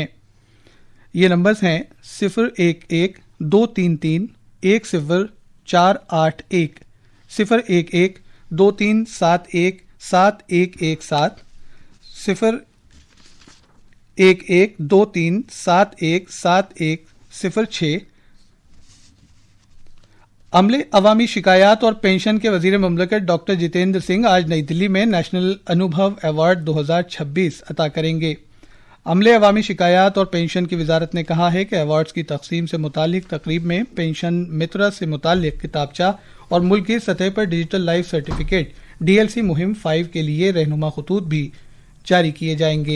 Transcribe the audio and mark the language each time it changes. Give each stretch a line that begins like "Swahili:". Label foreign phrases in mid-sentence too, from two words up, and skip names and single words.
Urdu: یہ نمبرز ہیں 011-233-1048, 011-2371-7117, 011-2371-7106۔ عملے، عوامی شکایات اور پینشن کے وزیر مملکت ڈاکٹر جتیندر سنگھ آج نئی دلی میں نیشنل انوبھو ایوارڈ 2026 عطا کریں گے۔ عملے، عوامی شکایات اور پینشن کی وزارت نے کہا ہے کہ ایوارڈز کی تقسیم سے متعلق تقریب میں پینشن مترا سے متعلق کتابچہ اور ملک کی سطح پر ڈیجیٹل لائف سرٹیفکیٹ DLC مہم 5 کے لیے رہنما خطوط بھی جاری کیے جائیں گے۔